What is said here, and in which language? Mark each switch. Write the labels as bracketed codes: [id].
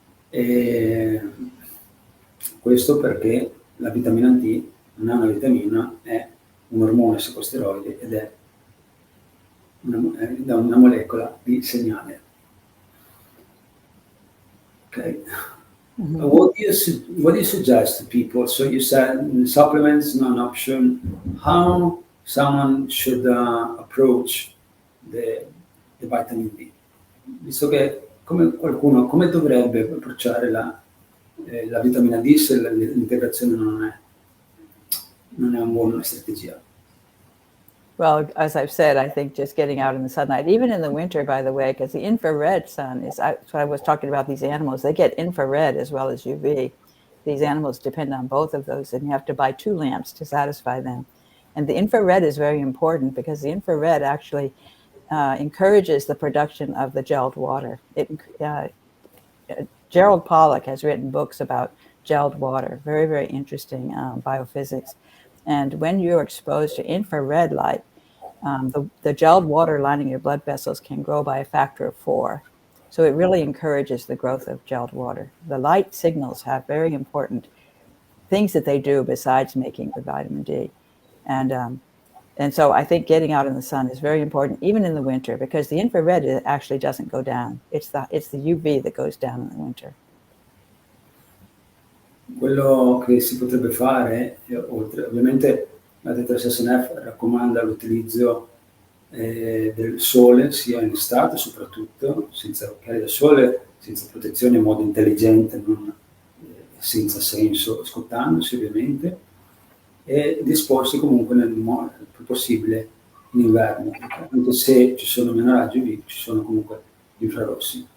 [it] E questo perché la vitamina D non è una vitamina, è un ormone secosteroide ed è una molecola di segnale. [en] Okay. Mm-hmm. What do you suggest to people? So you said supplements not an option. How someone should approach the vitamin D? [it] Visto che come dovrebbe approcciare la vitamina D se l'integrazione non è una buona strategia? [en] Well, as I've said, I think just getting out in the sunlight, even in the winter, by the way, because the infrared sun is, so I was talking about these animals, they get infrared as well as UV. These animals depend on both of those, and you have to buy 2 lamps to satisfy them. And the infrared is very important because the infrared actually encourages the production of the gelled water. Gerald Pollack has written books about gelled water, very, very interesting biophysics. And when you're exposed to infrared light, the gelled water lining your blood vessels can grow by a factor of 4. So it really encourages the growth of gelled water. The light signals have very important things that they do besides making the vitamin D. And so I think getting out in the sun is very important, even in the winter, because the infrared actually doesn't go down. It's the UV that goes down in the winter. [it] Quello che si potrebbe fare, oltre, ovviamente la dottoressa Seneff raccomanda l'utilizzo del sole sia in estate soprattutto, senza occhiali da sole, senza protezione in modo intelligente, non senza senso, scottandosi ovviamente, e disporsi comunque nel più possibile in inverno, anche se ci sono meno raggi UV, ci sono comunque gli infrarossi.